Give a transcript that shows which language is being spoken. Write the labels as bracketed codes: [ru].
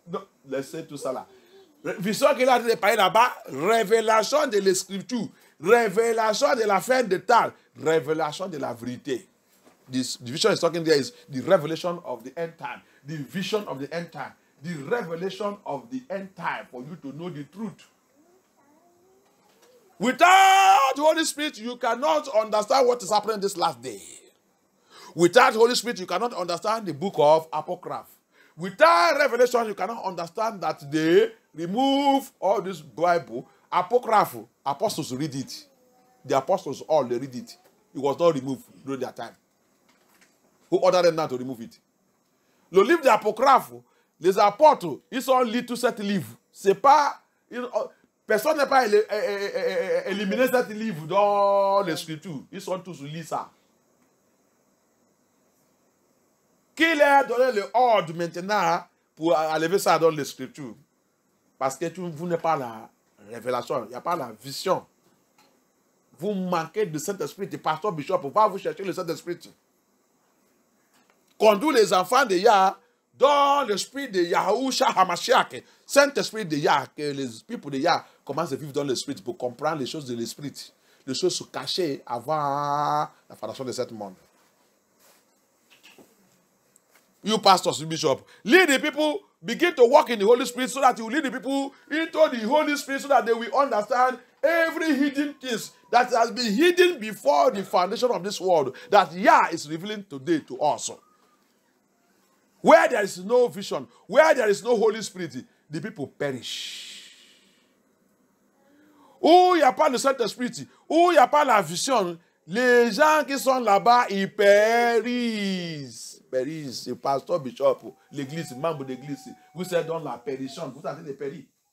[fr] Non, laissez tout ça là. Vision qu'il a dit de parler là-bas, révélation de l'Escripture, révélation de la fin de temps, révélation de la vérité. [en] The vision is talking there is the revelation of the end time. The vision of the end time. The revelation of the end time for you to know the truth. Without the Holy Spirit, you cannot understand what is happening this last day. Without the Holy Spirit, you cannot understand the book of Apocrypha. Without revelation, you cannot understand that they remove all this Bible. Apocrypha, apostles read it. The apostles all they read it. It was not removed during their time. Who ordered them now to remove it? [fr] Le livre d'Apocryphe, les apôtres, ils sont lus tout cet livre. C'est pas... personne n'a pas éliminé cet livre dans les Scriptures. Ils sont tous lus ça. Qui leur a donné le ordre maintenant pour enlever ça dans les Scriptures? Parce que vous n'avez pas la révélation, il n'y a pas la vision. Vous manquez de Saint-Esprit, de pasteur bishop, va vous chercher le Saint-Esprit. Conduire les enfants de Yah dans l'esprit de Yahushua HaMashiach, Saint-Esprit de Yah, que les peuples de Yah commencent à vivre dans l'esprit pour comprendre les choses de l'esprit, les choses cachées avant la formation de ce monde. [en] You pastors, you bishop, lead the people, begin to walk in the Holy Spirit so that you lead the people into the Holy Spirit so that they will understand every hidden things that has been hidden before the foundation of this world that Yah is revealing today to us. Where there is no vision, where there is no Holy Spirit, the people perish. [fr] Où il n'y a pas le Saint-Esprit, où il n'y a pas la vision, les gens qui sont là-bas, ils périssent. Périssent. Le pasteur, bishop, l'église, membre d'église, vous êtes dans la pérition, vous êtes en train de périr.